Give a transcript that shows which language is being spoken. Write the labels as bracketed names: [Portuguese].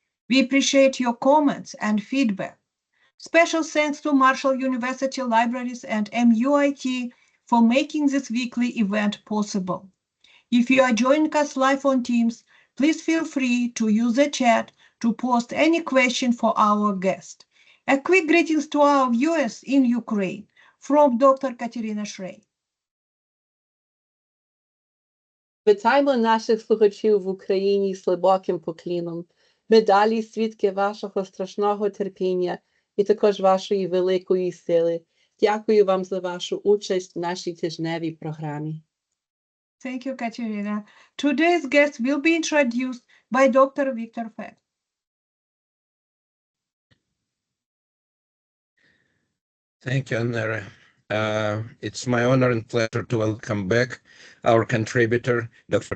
[English] We appreciate your comments and feedback. Special thanks to Marshall University Libraries and MUIT for making this weekly event possible. If you are joining us live on Teams, please feel free to use the chat to post any question for our guest. A quick greetings to our viewers in Ukraine from Dr. Katerina Shrey. [Ukrainian] Вітаємо наших слухачів в Україні з глибоким покліном. Ми далі свідки вашого страшного терпіння і також вашої великої сили. Дякую вам за вашу участь в нашій тижневій програмі. [English] Thank you, Katerina. Today's guest will be introduced by Dr. Victor Fett. Thank you, Anara. It's my honor and pleasure to welcome back our contributor, Dr.